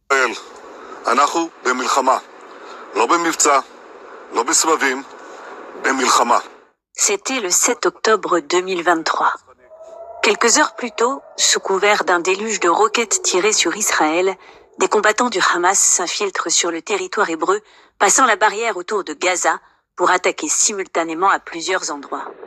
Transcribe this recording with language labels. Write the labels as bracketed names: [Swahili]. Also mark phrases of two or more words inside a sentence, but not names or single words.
[Hebrew] ישראל, אנחנו במלחמה. לא במבצע, לא בסבבים, במלחמה. [French] C'était le 7 octobre 2023. Quelques heures plus tôt, sous couvert d'un déluge de roquettes tirées sur Israël, des combattants du Hamas s'infiltrent sur le territoire hébreu, passant la barrière autour de Gaza pour attaquer simultanément à plusieurs endroits.